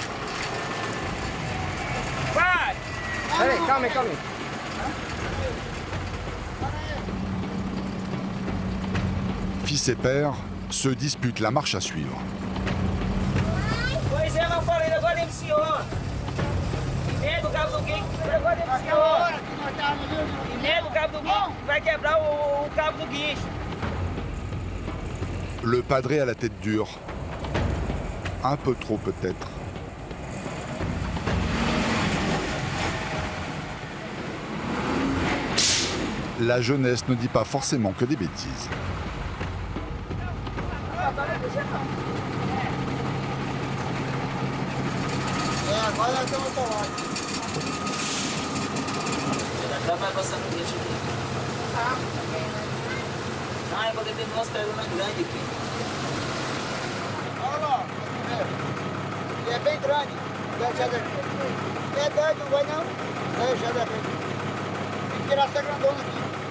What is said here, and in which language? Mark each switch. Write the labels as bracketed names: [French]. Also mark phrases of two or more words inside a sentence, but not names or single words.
[Portuguese] Peraí, calma aí, calma aí. [French] Fils et père se disputent la marche à suivre. [Portuguese] Pois é, não falei, agora dentro do senhor. Emenda o cabo do guincho, agora dentro do senhor. Emenda o cabo do guincho, vai quebrar o cabo do guincho. [French] Le padré a la tête dure. Un peu trop peut-être. La jeunesse ne dit pas forcément que des bêtises. [Portuguese] Já vai passando o guincho aqui. Ah, eu vou ter duas pedras grandes aqui. Olha lá, ele é bem grande. É doido, não vai não? É, já dá bem. Tem que tirar essa grandona aqui.